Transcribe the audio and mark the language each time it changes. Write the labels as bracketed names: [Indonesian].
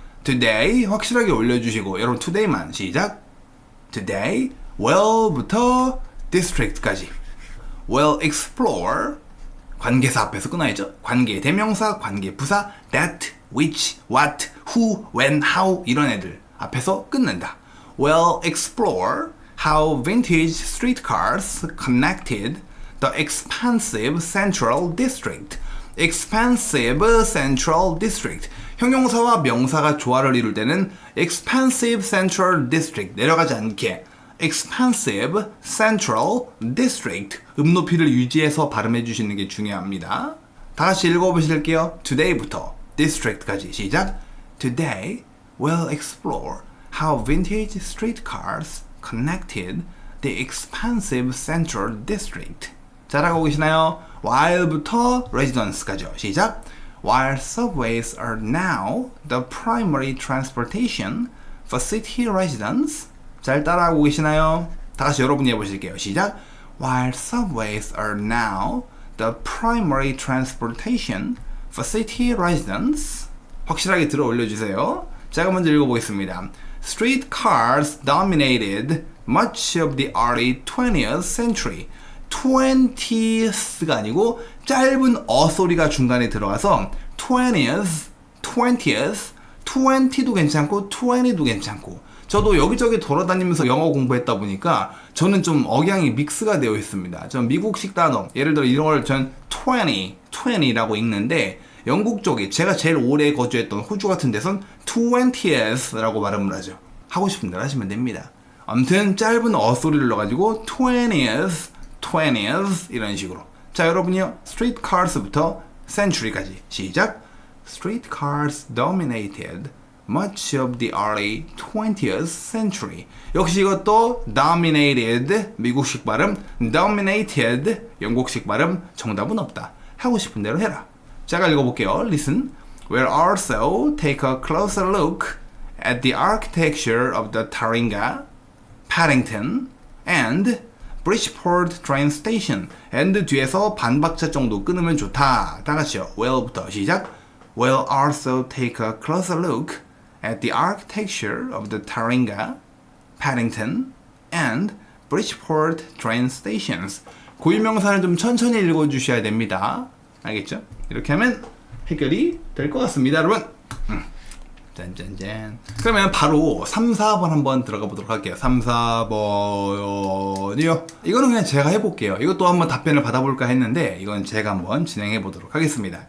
[Korean] Today 확실하게 올려주시고 여러분 today만 시작. Today well부터 district까지 well explore 관계사 앞에서 끊어야죠. 관계 대명사, 관계 부사 that, which, what, who, when, how 이런 애들 앞에서 끊는다. [English] Well explore how vintage streetcars connected the expansive Central District. expansive Central District. [Korean] 형용사와 명사가 조화를 이룰 때는 expansive Central District 내려가지 않게 expansive Central District 음높이를 유지해서 발음해 주시는 게 중요합니다. 다 같이 읽어보실게요. Today부터 District까지 시작. [English] Today we'll explore how vintage streetcars connected the expansive Central District. [Korean] 잘하고 계시나요? While부터 Residence까지요. 시작. [English] while subways are now the primary transportation for city residents. [Korean] 잘 따라하고 계시나요? 다 같이 여러분이 해보실게요. 시작. [English] While subways are now the primary transportation for city residents. [Korean] 확실하게 들어 올려주세요. 제가 먼저 읽어보겠습니다. [English] Streetcars dominated much of the early 20th century. [Korean] 20th가 아니고 짧은 어 소리가 중간에 들어가서 20th, 20도 괜찮고 20도 괜찮고 저도 여기저기 돌아다니면서 영어 공부했다 보니까 저는 좀 억양이 믹스가 되어 있습니다. 전 미국식 단어 예를 들어 이런 걸 전 20라고 읽는데 영국 쪽에 제가 제일 오래 거주했던 호주 같은 데선 20th라고 발음을 하죠. 하고 싶은 대로 하시면 됩니다. 아무튼 짧은 어 소리를 넣어가지고 20th 이런 식으로. 자 여러분이요 streetcars부터 century까지 시작. [English] Streetcars dominated much of the early 20th century. [Korean] 역시 이것도 dominated 미국식 발음, dominated 영국식 발음. 정답은 없다. 하고 싶은 대로 해라. 제가 읽어볼게요. Listen. [English] We'll also take a closer look at the architecture of the Taringa, Paddington, and Bridgeport train station. [Korean] and 뒤에서 반박자 정도 끊으면 좋다. 다 같이요. Well부터 시작. [English] We'll also take a closer look at the architecture of the Taringa, Paddington, and Bridgeport train stations. [Korean] 고유명사는 좀 천천히 읽어주셔야 됩니다. 알겠죠? 이렇게 하면 해결이 될 것 같습니다, 여러분. 짠짠짠. 그러면 바로 3, 4번 한번 들어가 보도록 할게요. 3, 4번이요. 이거는 그냥 제가 해볼게요. 이것도 한번 답변을 받아볼까 했는데 이건 제가 한번 진행해 보도록 하겠습니다.